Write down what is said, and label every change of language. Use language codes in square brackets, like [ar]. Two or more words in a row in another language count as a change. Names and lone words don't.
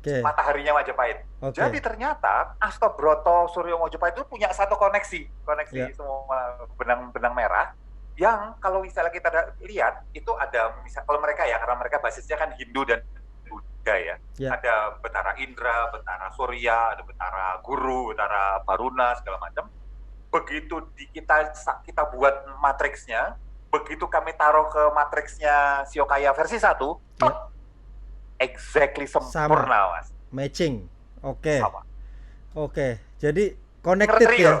[id] Mataharinya Majapahit. Jadi ternyata Astobroto Suryo Mojopahit itu punya satu koneksi semua benang-benang merah. Yang kalau misalnya kita lihat itu ada, kalau mereka ya, karena mereka basisnya kan Hindu dan Buddha ya. Ada Betara Indra, Betara Surya, ada Betara Guru, Betara Baruna segala macam. Begitu kita buat matriksnya, begitu kami taruh ke matriksnya Shiokaya versi 1, exactly sempurna, Mas. Matching. Oke. Sama. Oke. Jadi connected ya.